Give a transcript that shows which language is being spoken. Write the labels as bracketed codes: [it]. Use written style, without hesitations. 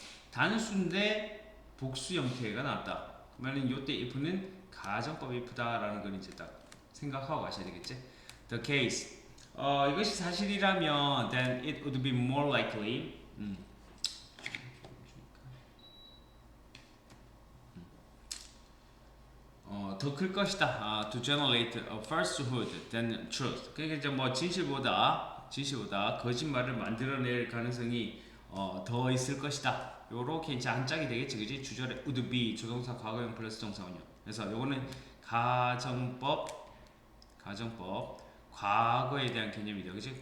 [ko] 단수인데 복수 형태가 나왔다. 그러면 이때 if는 가정법 if다라는 걸 이제 딱 생각하고 가셔야 되겠지. [en] The case. [ko] 이것이 사실이라면 [en] then it would be more likely. [ko] 더 클 것이다. [en] To generate a falsehood than truth. [ko] 그러니까 이제 뭐 진실보다 거짓말을 만들어낼 가능성이 더 있을 것이다. 요렇게 이제 한 짝이 되겠지, 그지? 주절에 would be 조동사 과거형 플러스 동사원형. 그래서 요거는 가정법 과거에 대한 개념이다, 그지?